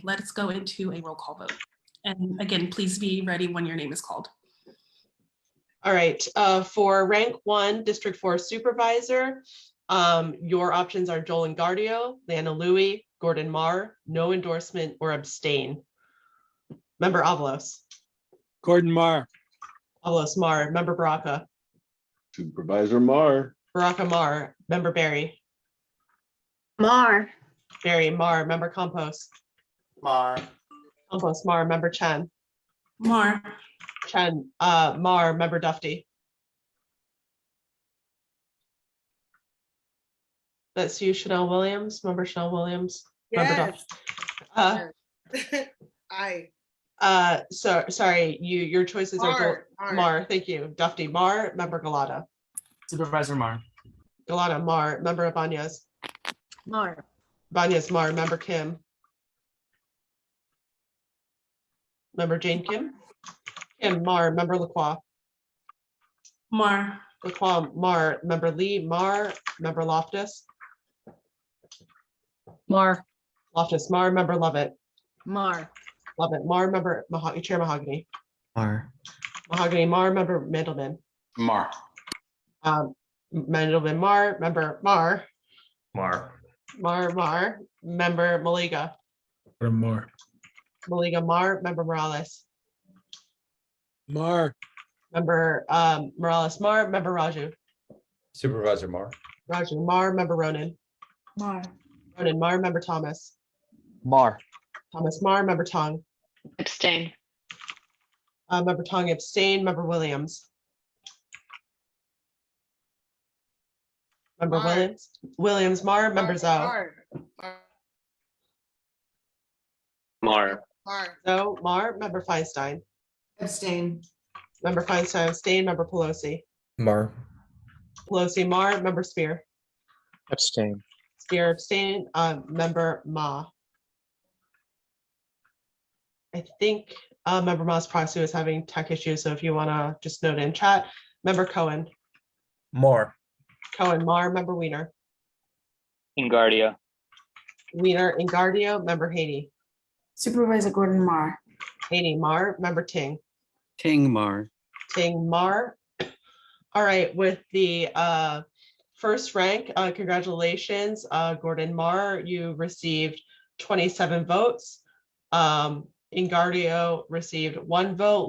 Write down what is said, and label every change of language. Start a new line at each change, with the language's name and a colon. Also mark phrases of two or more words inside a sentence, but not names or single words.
English: Let's go into a roll call vote. And again, please be ready when your name is called. All right, for rank 1, District 4 supervisor, your options are Joel Engardio, Lana Louie, Gordon Marr, no endorsement or abstain. Member Avalos. Gordon Marr. Avalos Marr. Member Baraka. Supervisor Marr. Baraka Marr. Member Barry. Mar. Barry Marr. Member Compost. Marr. Compost Marr. Member Chen. Marr. Chen. Marr. Member Dufty. That's you, Chanel Williams. Member Chanel Williams. Member Yes. Aye. Sorry, your choices are Marr. Marr. Thank you. Dufty Marr. Member Galata. Supervisor Marr. Galata Marr. Member Ibanez. Mar. Ibanez Marr. Member Kim. Member Jane Kim. Kim Marr. Member Lacroix. Marr. Lacroix Marr. Member Lee Marr. Member Loftus. Mar. Loftus Marr. Member Lovett. Mar. Lovett Marr. Member Chair Mahogany. Mar. Mahogany Marr. Member Mandelman. Marr. Mandelman Marr. Member Marr. Marr. Marr. Member Maliga. Marr. Maliga Marr. Member Morales. Marr. Member Morales Marr. Member Raju. Supervisor Marr. Raju Marr. Member Ronan. Mar. Ronan Marr. Member Thomas. Mar. Thomas Marr. Member Tong. Abstain. Member Tong abstain. Member Williams. Member Marr. Williams. Williams Marr. Member Zhao. Marr. Marr. Marr. Zhao Marr. Member Feinstein. Abstain. Member Feinstein abstain. Member Pelosi. Marr. Pelosi Marr. Member Spear. Abstain. Spear abstain. Member Ma. I think Member Ma's proxy was having tech issues, so if you want to just note in chat. Member Cohen. Marr. Cohen Marr. Member Weiner. Engardio. Weiner Engardio. Member Haney. Supervisor Gordon Marr. Haney Marr. Member Ting. Ting Marr. Ting Marr. All right, with the first rank, congratulations, Gordon Marr. You received 27 votes. Engardio received 1 vote.